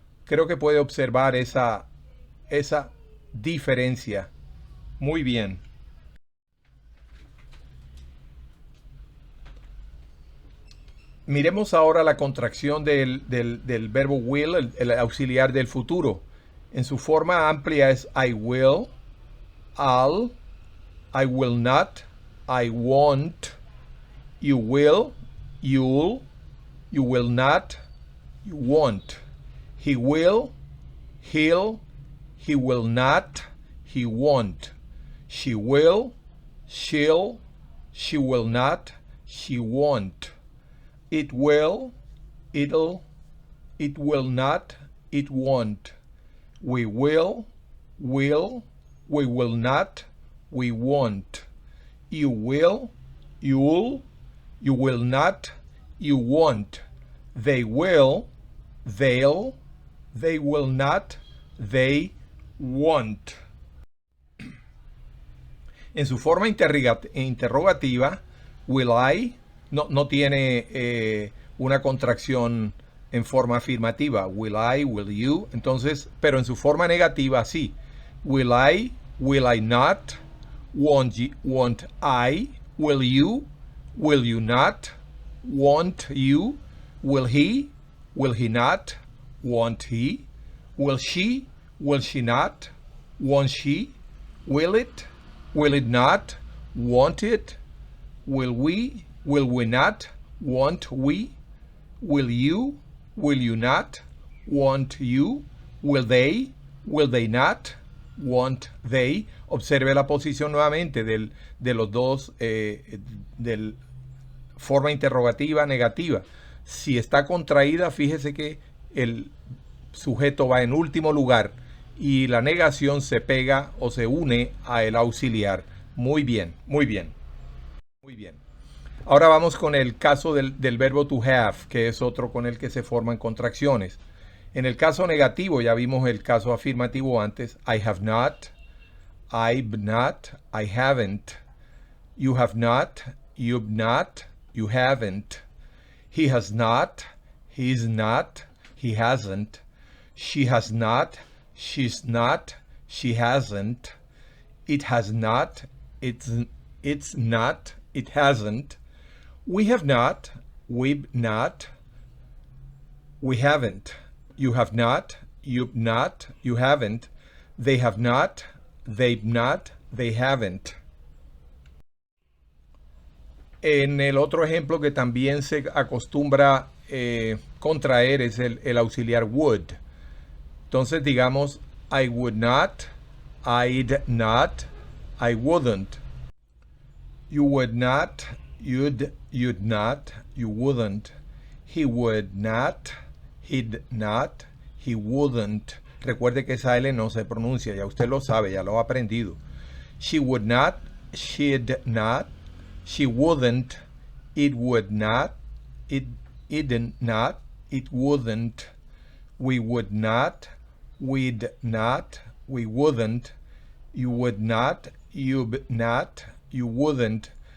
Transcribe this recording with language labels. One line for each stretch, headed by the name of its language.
Spanish: Creo que puede observar esa diferencia. Muy bien. Miremos ahora la contracción del verbo will, el auxiliar del futuro. En su forma amplia es
English: I will, I'll, I will not, I won't, you will, you'll, you will not, you won't. He will, he'll, he will not, he won't. She will, she'll, she will not, she won't. It will, it'll, it will not, it won't. We will, we will not, we won't. You will, you'll, you will not, you won't. They will, they'll, they will not, they won't.
Spanish: En su forma interrogativa, will I, no tiene una contracción en forma afirmativa.
English: Will I, will you.
Spanish: Entonces, pero en su forma negativa, sí.
English: Will I not, won't I, will you not, won't you, will he not, won't he, will she not, won't she, will it not, won't it, will we not, won't we, will you not, won't you, will they not, won't they.
Spanish: Observe la posición nuevamente de los dos, del forma interrogativa negativa. Si está contraída, fíjese que el sujeto va en último lugar y la negación se pega o se une a el auxiliar. Muy bien, muy bien, muy bien. Ahora vamos con el caso del verbo to have, que es otro con el que se forman contracciones. En el caso negativo, ya vimos el caso afirmativo antes.
English: I have not, I've not, I haven't. You have not, you've not, you haven't. He has not, he's not, he hasn't. She has not, she's not, she hasn't. It has not, it's not, it hasn't. We have not, we've not, we haven't. You have not, you've not, you haven't. They have not, they've not, they haven't.
Spanish: En el otro ejemplo que también se acostumbra contraer es el auxiliar would. Entonces digamos,
English: I would not, I'd not, I wouldn't. You would not, you'd not, you wouldn't. He would not, he'd not, he wouldn't.
Spanish: Recuerde que esa L no se pronuncia, ya usted lo sabe, ya lo ha aprendido.
English: She would not, she'd not, she wouldn't, it would not, it'd not, it wouldn't. We would not, we'd not, we wouldn't. You would not, you'd not, you wouldn't.